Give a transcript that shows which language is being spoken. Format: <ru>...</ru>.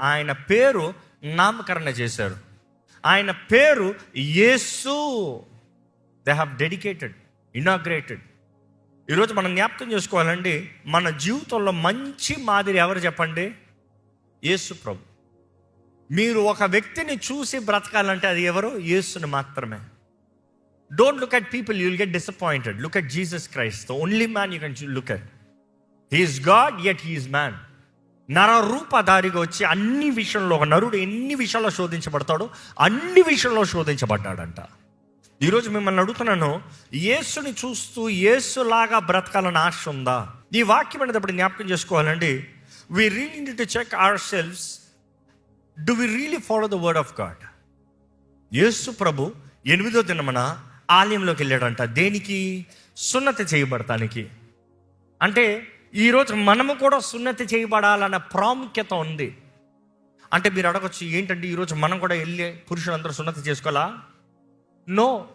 <te>ఆయన పేరు నామకరణ చేశారు. ఆయన పేరు యేసు.</te> <en>They have dedicated, inaugurated.</en> <te>ఈరోజు మనం జ్ఞాపకం చేసుకోవాలండి, మన జీవితంలో మంచి మాదిరి ఎవరు చెప్పండి? యేసు ప్రభు. మీరు ఒక వ్యక్తిని చూసి బ్రతకాలంటే అది ఎవరు? యేసుని మాత్రమే.</te> <en>Don't look at people, you'll get disappointed. Look at Jesus Christ, the only man you can look at. He is God, yet he is man.</en> <te>నర రూపధారిగా వచ్చి అన్ని విషయంలో, ఒక నరుడు ఎన్ని విషయాల్లో శోధించబడతాడో అన్ని విషయంలో శోధించబడ్డాడంట. ఈరోజు మిమ్మల్ని అడుగుతున్నాను, యేసుని చూస్తూ యేసులాగా బ్రతకాలని ఆశ ఉందా? ఈ వాక్యం అనేటప్పుడు జ్ఞాపకం చేసుకోవాలండి.</te> <en>We really need to check ourselves. Do we really follow the word of God?</en> <te>యేసు ప్రభు 8వ దినమున ఆలయంలోకి వెళ్ళాడంట. దేనికి? సున్నతి చేయబడటానికి. అంటే ఈరోజు మనము కూడా సున్నతి చేయబడాలన్న ప్రాముఖ్యత ఉంది. అంటే మీరు అడగచ్చు, ఏంటంటే ఈరోజు మనం కూడా వెళ్ళి పురుషులందరూ సున్నతి చేసుకోవాలా? నో.</te>